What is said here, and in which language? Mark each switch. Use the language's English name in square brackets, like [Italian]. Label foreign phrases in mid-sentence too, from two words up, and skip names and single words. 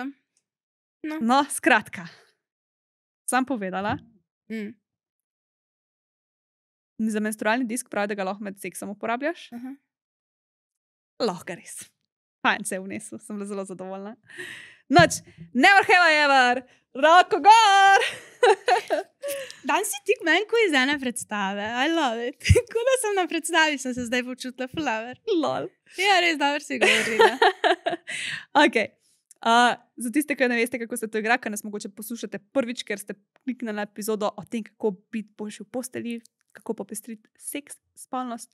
[Slovenian] No, skratka. Sam povedala, za menstrualni disk pravi, da ga lahko med seksom uporabljaš. Aha. Lahko ga res. Fajn se je vnesel, sem bila zelo zadovoljna. Noč, [English] never have I ever, [Slovenian] roko gor! Dan si ti meni, ko iz ene predstave. [English] I love it. [Slovenian] Ko da sem na predstavi, sem se zdaj počutila flower. Lol. Ja, res dobro si govorila. Okay. Za tiste, ki ne veste, kako se to igra, ker nas mogoče poslušate prvič, ker ste kliknili na epizodo o tem, kako biti boljši v postelji, kako popestriti seks, spolnost.